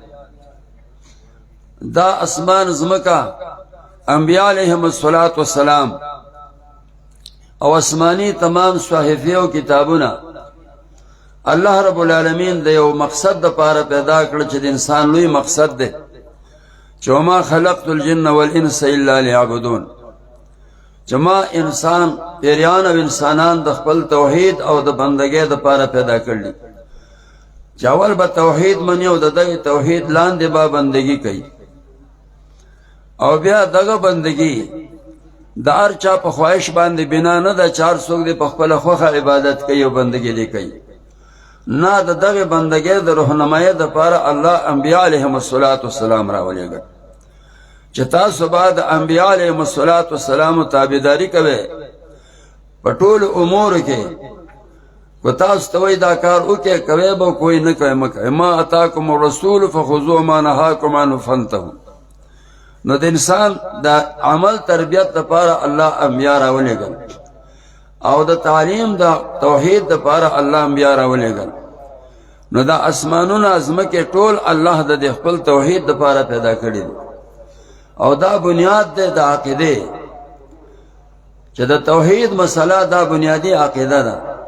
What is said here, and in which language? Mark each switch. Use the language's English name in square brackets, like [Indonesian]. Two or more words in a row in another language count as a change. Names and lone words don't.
[Pashto] دا اسمان ځمکه انبیاء [Arabic] علیهم السلام [Pashto] او اسمانی تمام صحیفې او کتابونه [Arabic] الله رب العالمین [Pashto] د یو مقصد دپاره پیدا کړه چې د انسان لوی مقصد دی چې [Arabic] وما خلقت الجن والانس الا لیعبدون، [Pashto] چې ما انسان پیریان او انسانان د خپل توحید او د بندګۍ دپاره پیدا کړي، چې اول به توحید مني او د دغه توحید لاندې به بندګي کوي، او بیا دغه بندګي د هر چا په خواهش باندې بنا نه ده چې هر څوک دې په خپله خوښه عبادت کوي او بندګي دې کوي. نه، د دغه بندګۍ د رهنمایۍ دپاره الله انبیا [Arabic] علیهم السلام [Pashto] راولېږه چې تاسو به د انبیا [Arabic] علیهم السلام [Pashto] تابعداري کوئ په ټولو امورو کې. کو تاسو ته وایي دا کار وکړئ، کوئ به، کوئی نه کوئ مه کوئ. [Arabic] ما اتاکم الرسول فخذوه ما نهاکم عنه فانتهوا. [Pashto] نو د انسان د عمل تربیت دپاره الله انبیا راولېږل، او د تعلیم د توحید دپاره الله انبیا راولېږل. نو دا اسمانونه ځمکې ټول الله د خپل توحید دپاره پیدا کړي دي، او دا بنیاد دی د عقیدې، چې د توحید مسله دا بنیادی عقیده ده.